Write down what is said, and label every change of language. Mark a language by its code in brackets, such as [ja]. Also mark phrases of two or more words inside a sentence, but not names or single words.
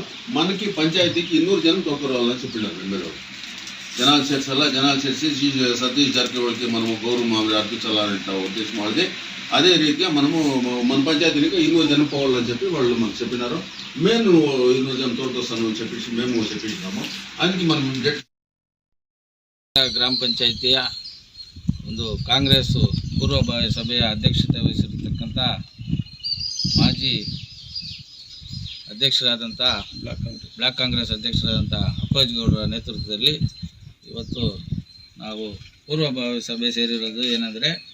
[te] మనకి పంచాయతీకి 200 జనం తోడుకురావాలని చెప్పినారు ఎమ్మెల్యే. జనాలు చేర్చి సతీష్ జారకిహొళికి మనము గౌరవం అర్పించాలనే ఉద్దేశం వాళ్ళది. అదే రీతిగా మనము మన పంచాయతీనికి 200 జనం పోవాలని చెప్పి వాళ్ళు మనకు చెప్పినారు. మేము 200 జనం తోడుకొస్తాను చెప్పేసి మేము చెప్పించినాము. అందుకే మనం [kn] ಗ್ರಾಮ ಪಂಚಾಯಿತಿಯ ಒಂದು ಕಾಂಗ್ರೆಸ್ ಪೂರ್ವಭಾವಿ ಸಭೆಯ ಅಧ್ಯಕ್ಷತೆ ವಹಿಸಿರತಕ್ಕಂಥ ಮಾಜಿ ಅಧ್ಯಕ್ಷರಾದಂಥ ಬ್ಲಾಕ್ ಕಾಂಗ್ರೆಸ್ ಅಧ್ಯಕ್ಷರಾದಂಥ ಅಪ್ಪಾಜಿಗೌಡರ ನೇತೃತ್ವದಲ್ಲಿ ಇವತ್ತು ನಾವು ಪೂರ್ವಭಾವಿ ಸಭೆ ಸೇರಿರೋದು ಏನಂದರೆ